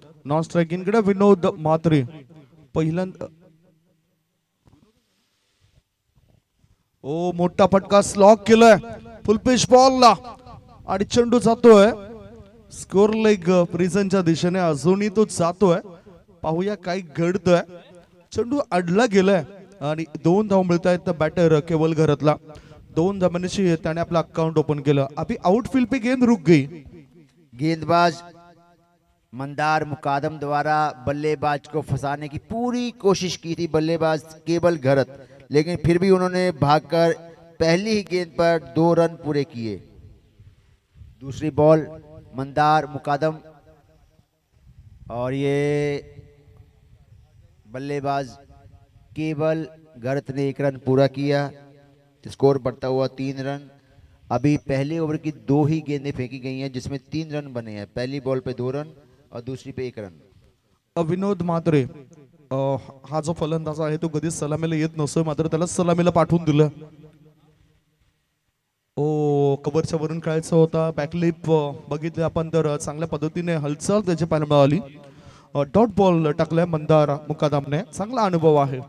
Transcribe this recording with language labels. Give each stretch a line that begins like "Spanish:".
Marathi: Non striking कडे विनोद म्हात्रे पहिल्यांदा, ओ मोठा फटका स्लॉक केलाय फुल पिच बॉलला आणि चेंडू जातोय स्कोर लेग प्रिझनच्या दिशेने, अजूनही तो जातोय। पाहूया काय घडतंय। चेंडू अडला गेलाय आणि 2 धाव मिळत आहेत बॅटर केवल घरातला। 2 धावांची त्याने आपला अकाउंट ओपन केलं।
Hindi: अभी आउटफील्ड पे गेंद रुक गई। गेंदबाज मंदार मुकादम द्वारा बल्लेबाज को फंसाने की पूरी कोशिश की थी बल्लेबाज केवल घरत, लेकिन फिर भी उन्होंने भागकर पहली ही गेंद पर 2 रन पूरे किए। दूसरी बॉल मंदार मुकादम और ये बल्लेबाज केवल घरत ने 1 रन पूरा किया। स्कोर बढ़ता हुआ 3 रन। अभी पहले ओवर की 2 ही गेंदें फेंकी गई हैं जिसमें 3 रन बने हैं। पहली बॉल पे 2 रन और दूसरी पे 1 रन।
Marathi: विनोद म्हात्रे हा जो फलंदाज आहे तो कधीच सलामीला येत नसतो, मात्र त्याला सलामीला पाठवून दिलं। कव्हरच्या वरून खेळायचा होता, बॅकलिप बघितले आपण तर चांगल्या पद्धतीने हालचाल त्याची पाहायला मिळाली। डॉट बॉल टाकलाय मंदार मुकादमने, चांगला अनुभव आहे।